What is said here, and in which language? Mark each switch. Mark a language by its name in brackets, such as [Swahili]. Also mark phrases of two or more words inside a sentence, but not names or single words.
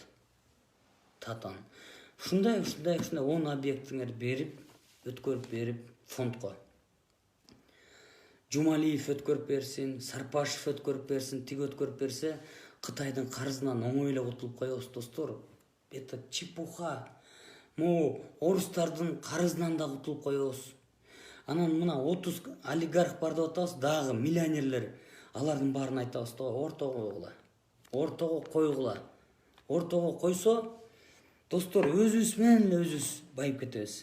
[Kyrgyz] Татан. Ушундай 10 объектиңер берип, өткөрүп берип фондко. Жумалиев өткөрүп берсин, Сарпашев өткөрүп берсин, тиги өткөрүп берсе, Кытайдын карызынан оңой эле кутулуп коебуз достор. [Russian] Это чепуха. [Kyrgyz] Могу орустардын карызынан да кутулуп коебуз. Анан мына 30 олигарх бар деп атабыз, дагы миллионерлер. Алардын баарын айтабыз да, ортого койгула. Ортого койгула. Ортого койсо, достор, өзүбүз менен эле өзүбүз байып кетебиз.